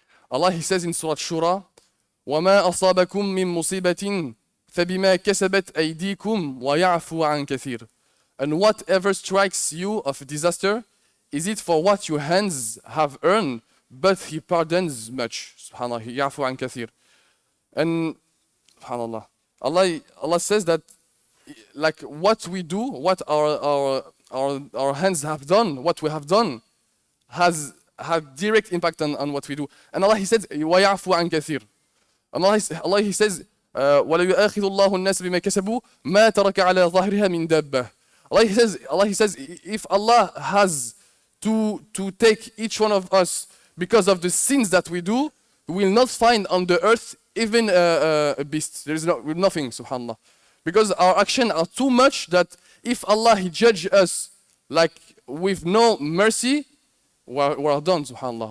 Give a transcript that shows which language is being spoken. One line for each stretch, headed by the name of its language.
English: Allah, He says in Surah Shura,
Arabic: وَمَا أَصَابَكُم مِّن مُّصِيبَةٍ فَبِمَا كَسَبَتْ أَيْدِيكُمْ وَيَعْفُو عَن كَثِيرٍ.
English: And whatever strikes you of disaster, is it for what your hands have earned? But He pardons much.
Arabic: Subhanallah, يَعْفُو عَن كَثِيرٍ.
English: And subhanallah, Allah says that like what we do, what our hands have done, what we have done, has direct impact on what we do. And Allah, He says,
Arabic: وَيَعْفُو عَن كَثِيرٍ.
English: Allah, He says,
Arabic: وَلَا يُؤَاخِذُ اللَّهُ النَّاسَ بِمَا كَسَبُوا مَا تَرَكَ عَلَى ظَهْرِهَا مِن دَابَّةٍ.
English: Allah, He says, if Allah has to take each one of us because of the sins that we do, we will not find on the earth even a beast. There is nothing, subhanallah. Because our actions are too much that if Allah, He judge us like with no mercy, we are done, subhanallah.